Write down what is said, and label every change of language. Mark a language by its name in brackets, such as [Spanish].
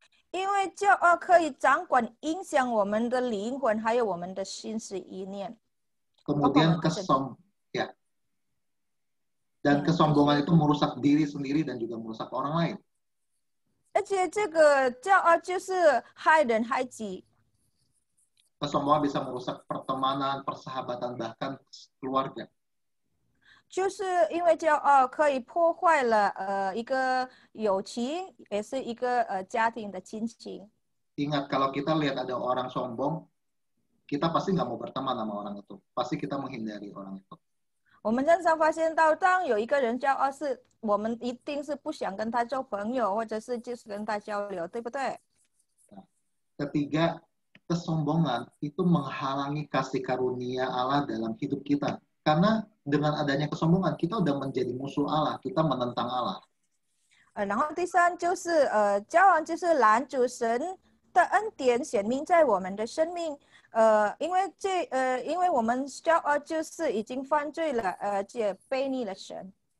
[Chinese] 因为骄傲可以掌管影响我们的灵魂，还有我们的心思意念。 [Indonesian] Kemudian kesombongan itu merusak diri sendiri dan juga merusak orang lain. [Chinese] 而且这个骄傲就是害人害己。 [Indonesian] Kesombongan bisa merusak pertemanan, persahabatan, bahkan keluarga. [Chinese] 就是因为骄傲可以破坏了一个友情，也是一个家庭的亲情。 [Indonesian] Ingat, kalau kita lihat ada orang sombong, kita pasti nggak mau berteman sama orang itu. Pasti kita menghindari orang itu. [Chinese] 我们常常发现到，当有一个人骄傲，我们一定是不想跟他做朋友，或者是就是跟他交流，对不对？ [Indonesian] Ketiga, kesombongan itu menghalangi kasih karunia Allah dalam hidup kita. Karena dengan adanya kesombongan, kita udah menjadi musuh Allah, kita menentang Allah. [Chinese] 然后第三就是骄傲就是拦阻神的恩典显明在我们的生命。因为我们骄傲就是已经犯罪了，且背逆了神。